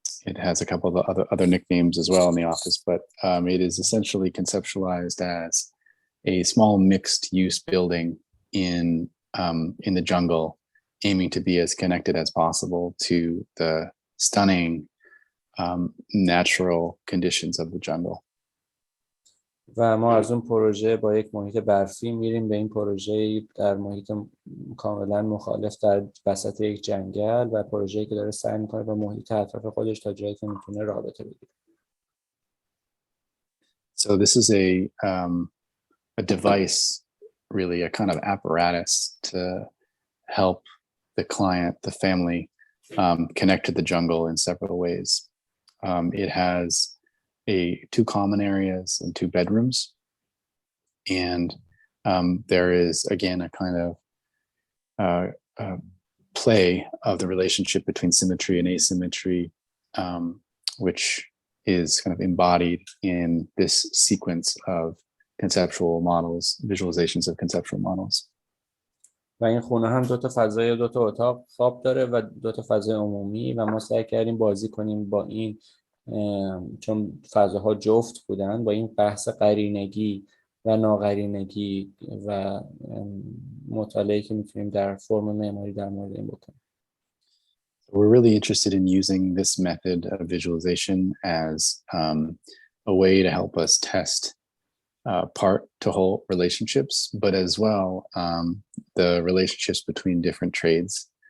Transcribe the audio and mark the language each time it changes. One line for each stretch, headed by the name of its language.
English: It has a couple of other nicknames as well in the office, but it is essentially conceptualized as a small mixed-use building in the jungle, aiming to be as connected as possible to the stunning natural conditions of the jungle.
Persian: و ما از اون پروژه با یک محیط برفی میریم به این پروژه در محیط کاملا مخالف در وسط یک جنگل و پروژه‌ای که داره سعی میکنه با محیط اطراف خودش تا جایی که میتونه رابطه بگیره.
English: So this is a device, really a kind of apparatus to help the client, the family, connect to the jungle in several ways. It has two common areas and two bedrooms, and there is again a kind of play of the relationship between symmetry and asymmetry, which is kind of embodied in this sequence of conceptual models, visualizations of conceptual models.
Persian: و این خونه هم دو تا فضای دو تا اتاق خواب داره و دو تا فضای عمومی و ما سعی کردیم بازی کنیم با این چون فضاها جفت بودن با این بحث قرینگی و ناقرینگی و مطالعه‌ای که میتونیم در فرم معماری در مورد این بکنیم.
English: We're really interested in using this method of visualization as a way to help us test part-to-whole relationships, but as well the relationships between different trades.